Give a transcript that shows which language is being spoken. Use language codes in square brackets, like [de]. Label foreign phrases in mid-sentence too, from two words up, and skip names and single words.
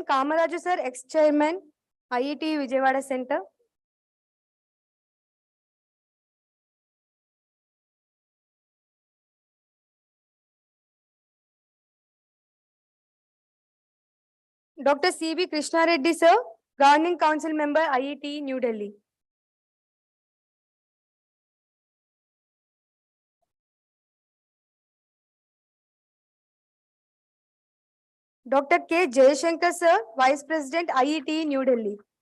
[en] Kamaraju, sir, ex-chairman, IETE Vijayawada Center. Dr. C.B. Krishna Reddy, sir, Governing Council member, IETE New Delhi. Dr. K. Jayashankar, sir, Vice President, IETE New Delhi.